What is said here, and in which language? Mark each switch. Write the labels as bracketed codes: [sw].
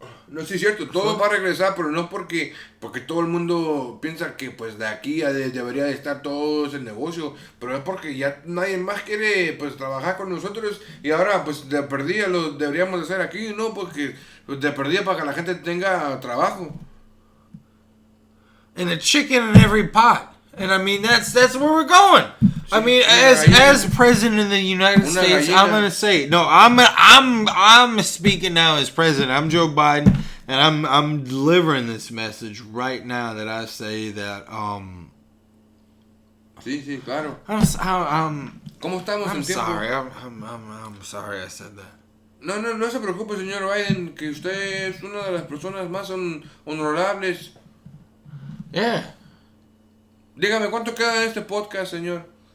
[es] No, sí es cierto, todo va a regresar, pero no porque todo el mundo piensa que pues de aquí debería de estar todo ese negocio, pero es porque ya nadie más quiere pues trabajar con nosotros y ahora pues de perdida lo deberíamos hacer aquí, ¿no? Porque pues, de perdida para que la gente tenga trabajo. [en] And a chicken in every pot. And I mean that's where we're going. I mean, as president of the United States, I'm gonna say no. I'm speaking now as president. I'm Joe Biden, and I'm delivering this message right now that I say that [es] Sí, claro. ¿Cómo estamos en tiempo? [en] Sorry, I'm sorry I said that. [es] No se preocupe, señor Biden, que usted es una de las personas más honorables. [en] Yeah. [es] Dígame, ¿cuánto queda en este podcast, señor?